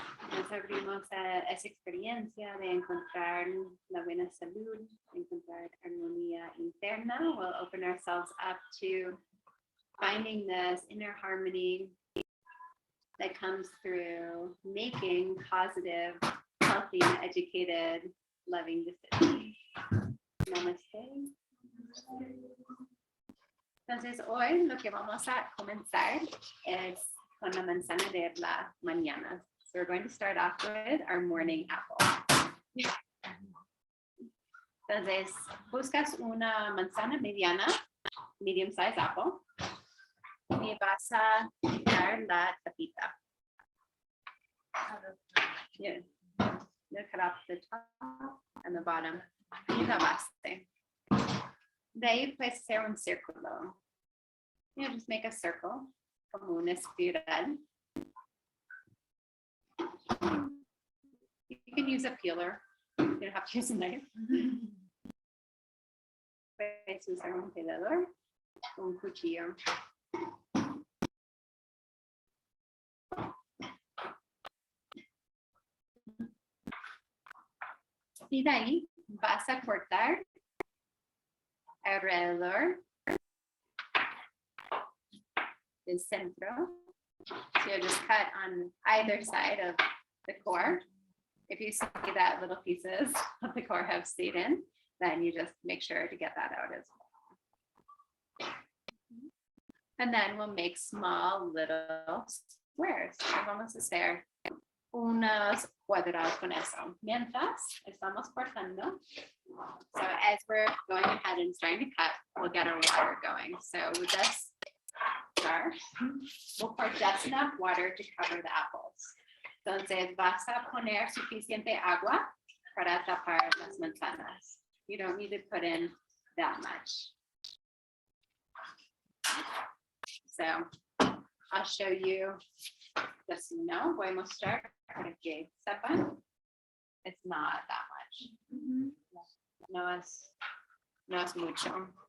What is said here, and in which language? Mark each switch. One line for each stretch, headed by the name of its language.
Spanish: Nos abrimos a esa experiencia de encontrar la buena salud, encontrar armonía interna.
English: We'll open ourselves up to finding this inner harmony that comes through making positive, healthy, educated, loving decisions. Namaste.
Spanish: Entonces hoy lo que vamos a comenzar es con la manzana de la mañana.
English: So we're going to start off with our morning apple.
Spanish: Entonces, buscas una manzana mediana,
English: medium size apple,
Spanish: y vas a quitar la tapita.
English: Yeah. You cut off the top and the bottom.
Spanish: Y la base. De ahí puedes hacer un círculo.
English: You just make a circle,
Spanish: como una espiral.
English: You can use a peeler. You don't have to use a knife.
Spanish: Puedes usar un pelador, un cuchillo. Y de ahí vas a cortar alrededor del centro.
English: So you just cut on either side of the core. If you see that little pieces of the core have stayed in, then you just make sure to get that out as well. And then we'll make small little squares.
Spanish: Vamos a hacer unos cuadrados con eso. Mientras estamos cortando,
English: so as we're going ahead and starting to cut, we'll get our water going. So with this jar, we'll pour just enough water to cover the apples.
Spanish: Entonces vas a poner suficiente agua para tapar las manzanas.
English: You don't need to put in that much. So I'll show you, just so you know,
Spanish: voy a mostrar para que sepan.
English: It's not that much.
Spanish: No es mucho.